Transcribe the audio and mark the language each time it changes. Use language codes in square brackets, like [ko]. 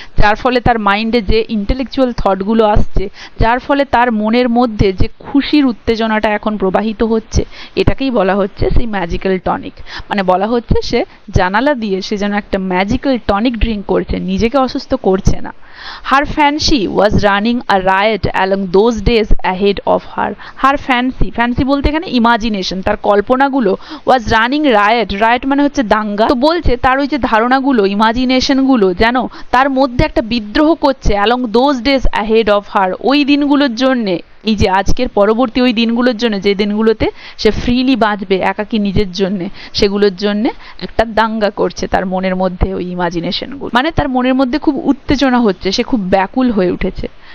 [bn] যার ফলে তার মাইন্ডে যে ইন্টেলেকচুয়াল থটগুলো আসছে, যার ফলে তার মনের মধ্যে যে খুশির উত্তেজনাটা এখন প্রবাহিত হচ্ছে, এটাকেই বলা হচ্ছে সেই ম্যাজিক্যাল টনিক, মানে বলা হচ্ছে সে জানালা দিয়ে সে যেন একটা ম্যাজিক্যাল টনিক ড্রিঙ্ক করছে, নিজেকে অসুস্থ করছে না। [en] Her fancy was running a riot along those days ahead of her. Her fancy [bn] বলতে এখানে ইমাজিনেশন, তার কল্পনাগুলো, [en] was running riot [bn] মানে হচ্ছে দাঙ্গা, তো বলছে তার ওই যে ধারণাগুলো, ইমাজিনেশনগুলো যেন তার মধ্যে একটা বিদ্রোহ করছে [en] along those days ahead of her, [bn] ওই দিনগুলোর জন্যে, এই যে আজকের পরবর্তী ওই দিনগুলোর জন্য, যে দিনগুলোতে সে ফ্রিলি বাঁচবে একাকী নিজের জন্যে, সেগুলোর জন্যে একটা দাঙ্গা করছে তার মনের মধ্যে, ওই ইমাজিনেশনগুলো, মানে তার মনের মধ্যে খুব উত্তেজনা হচ্ছে, সে খুব ব্যাকুল হয়ে উঠেছে।